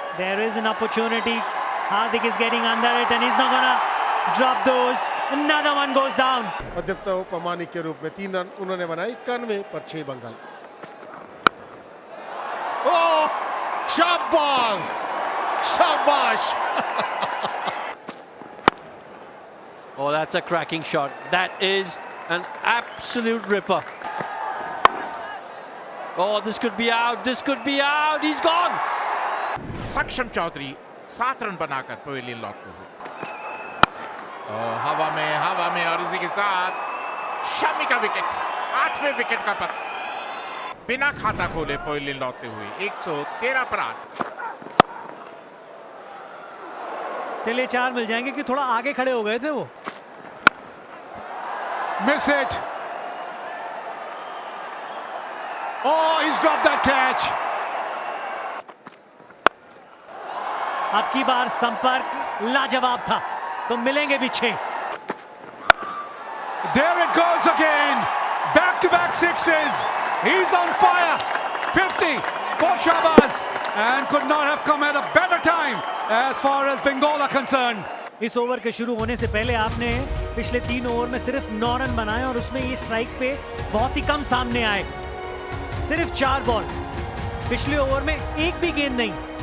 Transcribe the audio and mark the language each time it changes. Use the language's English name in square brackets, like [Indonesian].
[English] There is an opportunity. Hardik is getting under it and he's not gonna drop those. Another one goes down. [Hindi] मध्यप्त उपमानिक के रूप में 3 run उन्होंने बनाए 91 पर 6 बंगाल। ओह, शाबाश, शाबाश। [English] Oh, that's a cracking shot. That is an absolute ripper. Oh, this could be out. This could be out. He's gone. [Hindi] Saksham Chaudhary 7 run बनाकर pavilion लौट को हुए। हवा में और इसी के साथ शमी का विकेट, 8वें विकेट का पतन। बिना खाता खोले पवेलियन लौटते हुए 113 पर 8। चलिए 4 मिल जाएंगे कि थोड़ा आगे खड़े हो गए थे वो। [English] Miss it. Oh, he's dropped that catch. [Hindi] अब की बार संपर्क लाजवाब था, तो मिलेंगे भी 6। [English] There it goes again. Back-to-back sixes. He's on fire. 50 for Shahbaz, and could not have come at a better time as far as Bengal are concerned. [Hindi] इस over के शुरू होने से पहले आपने पिछले 3 ओवर में सिर्फ 9 रन बनाए और उसमें ये स्ट्राइक पे बहुत ही कम सामने आए, सिर्फ 4 बॉल। पिछले ओवर में एक भी गेंद नहीं।